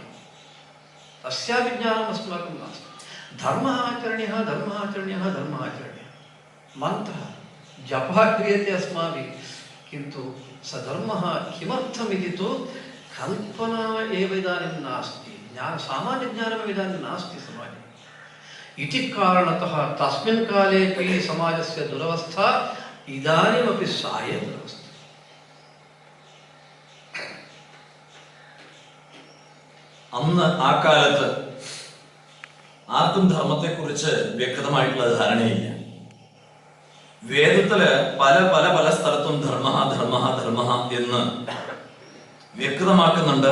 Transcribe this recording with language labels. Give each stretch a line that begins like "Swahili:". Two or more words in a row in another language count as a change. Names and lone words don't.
Sanskrit: तस्यापि ज्ञानम् अस्माकं नास्ति। धर्मः आचरणीयः, धर्मः आचरणीयः, धर्मः आचरणीयः मन्त्रः जपः क्रियते अस्माभिः, किन्तु स धर्मः किमर्थम् इति तु कल्पना एव इदानीं नास्ति, सामान्यज्ञानमेव इदानीं नास्ति समाजे इति कारणतः तस्मिन् कालेपि समाजस्य दुरवस्था इदानीमपि सा एव दुरवस्था.
Malayalam: അന്ന് ആ കാലത്ത് ആർക്കും ധർമ്മത്തെക്കുറിച്ച് വ്യക്തമായിട്ടുള്ള ധാരണയില്ല. വേദത്തില് പല പല പല സ്ഥലത്തും ധർമ്മ ധർമ്മ ധർമ്മ എന്ന് വ്യക്തമാക്കുന്നുണ്ട്.